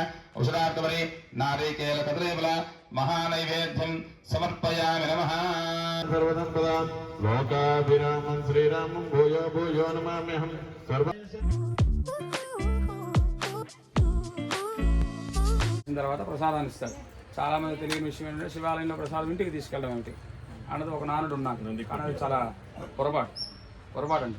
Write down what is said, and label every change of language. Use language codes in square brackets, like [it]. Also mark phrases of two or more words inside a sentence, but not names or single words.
[sa] औषधार्थवरे नारिकेल कदलीफल महानैवेद्यं समर्पयामि नमः। सर्वसंपदा लोकाभिरामं श्रीरामं भूयो भूयो नमाम्यहं सर्व [te] తర్వాత ప్రసాదాన్ని ఇస్తారు. చాలామంది తెలియని విషయం ఏంటంటే శివాలయంలో ప్రసాదం ఇంటికి తీసుకెళ్ళడం ఏమిటి అన్నది ఒక నానుడు ఉన్నాను, కానీ అది చాలా పొరపాటు అండి.